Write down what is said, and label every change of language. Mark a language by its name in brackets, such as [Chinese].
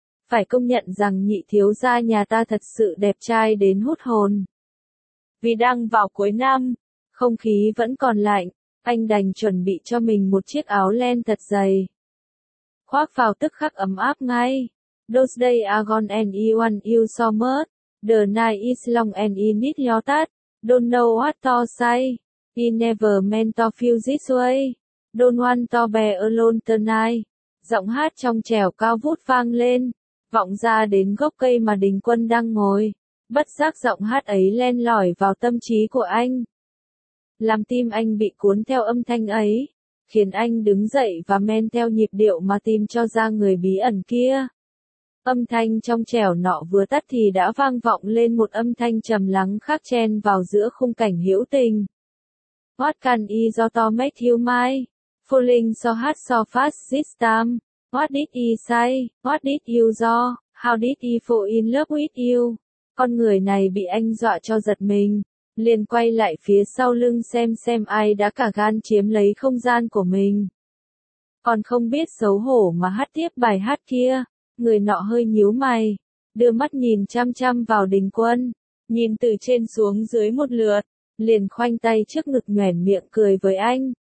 [Vietnamese] Phải công nhận rằng nhị thiếu gia nhà ta thật sự đẹp trai đến hút hồn. Vì đang vào cuối năm, không khí vẫn còn lạnh, anh đành chuẩn bị cho mình một chiếc áo len thật dày. Khoác vào tức khắc ấm áp ngay. [English] Those days are gone and you want you so much. The night is long and you need your touch. Don't know what to say. He never meant to feel this way. Don't want to be alone tonight. [Vietnamese] Giọng hát trong trẻo cao vút vang lên, vọng ra đến gốc cây mà Đình Quân đang ngồi. Bất giác giọng hát ấy len lỏi vào tâm trí của anh. Làm tim anh bị cuốn theo âm thanh ấy, khiến anh đứng dậy và men theo nhịp điệu mà tìm cho ra người bí ẩn kia. Âm thanh trong trẻo nọ vừa tắt thì đã vang vọng lên một âm thanh trầm lắng khác chen vào giữa khung cảnh hữu tình. [English] What can I do to make you mine? Falling so hard so fast this time. What did I say? What did you do? How did I fall in love with you? [Vietnamese] Con người này bị anh dọa cho giật mình, liền quay lại phía sau lưng xem ai đã cả gan chiếm lấy không gian của mình. Còn không biết xấu hổ mà hát tiếp bài hát kia, người nọ hơi nhíu mày, đưa mắt nhìn chăm chăm vào Đình Quân, nhìn từ trên xuống dưới một lượt, liền khoanh tay trước ngực nhoẻn miệng cười với anh,